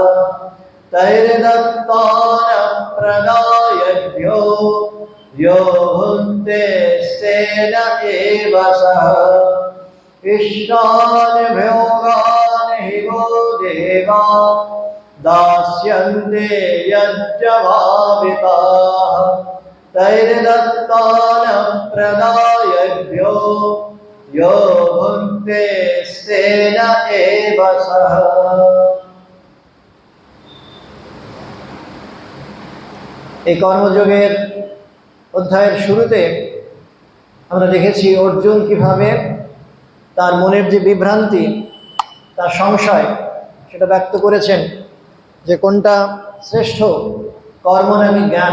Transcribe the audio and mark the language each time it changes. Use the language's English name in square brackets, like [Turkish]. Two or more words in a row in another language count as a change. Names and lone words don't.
[Sanskrit] तैर्दत्तान् प्रदायभ्यो यो भुङ्क्तेस्तेन एव सः इष्टान् भोगान् हि वो देवा दास्यन्ते यज्ञभाविताः तैर्दत्तान् प्रदायभ्यो यो भुङ्क्तेस्तेन एव सः [Bangla] এই কর্মযোগের অধ্যায়ের শুরুতে আমরা দেখেছি অর্জুন কিভাবে তার মনের যে বিভ্রান্তি তার সংশয় সেটা ব্যক্ত করেছেন যে কোনটা শ্রেষ্ঠ কর্ম নাকি জ্ঞান